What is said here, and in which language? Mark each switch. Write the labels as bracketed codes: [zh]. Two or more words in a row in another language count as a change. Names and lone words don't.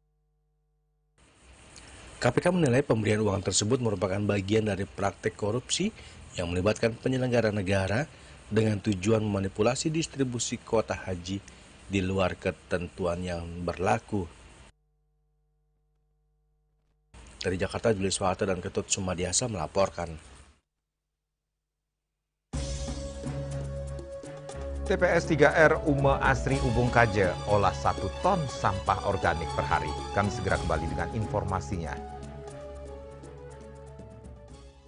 [id] KPK menilai pemberian uang tersebut merupakan bagian dari praktik korupsi yang melibatkan penyelenggara negara dengan tujuan memanipulasi distribusi kuota haji di luar ketentuan yang berlaku. Dari Jakarta, Julius Soeharto dan Ketut Sumadiasa melaporkan. TPS 3R Ume Asri Ubung Kaje olah 1 ton sampah organik per hari. Kami segera kembali dengan informasinya.